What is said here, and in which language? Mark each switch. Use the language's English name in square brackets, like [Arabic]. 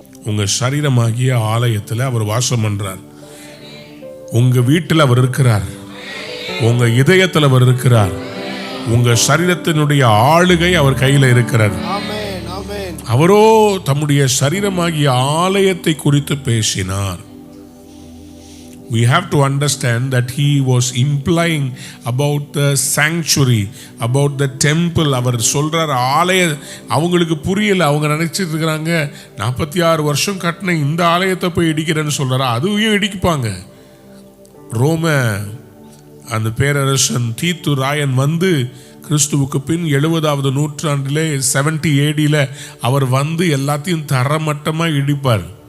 [Tamil] உங்க சரீரமாகிய ஆலயத்தில் அவர் வாசம் பண்றார். உங்க வீட்டில் அவர் இருக்கிறார், உங்க இதயத்தில் அவர் இருக்கிறார், உங்க சரீரத்தினுடைய ஆளுகை அவர் கையில் இருக்கிறார். அவரோ தம்முடைய சரீரமாகிய ஆலயத்தை குறித்து பேசினார். [English] We have to understand that he was implying about the sanctuary, about the temple. [Tamil] அவர் சொல்றார் ஆலய, அவங்களுக்கு புரியல. அவங்க நினைச்சிட்டு இருக்கிறாங்க 46 வருஷம் கட்டின இந்த ஆலயத்தை போய் இடிக்கிறேன்னு சொல்றாரா? அதுவும் இடிப்பாங்க. ரோம அந்த பேரரசன் தீத்து ராயன் வந்து கிறிஸ்துவுக்கு பின் 70வது நூற்றாண்டிலே 70 AD அவர் வந்து எல்லாத்தையும் தரமட்டமாக இடிப்பார்.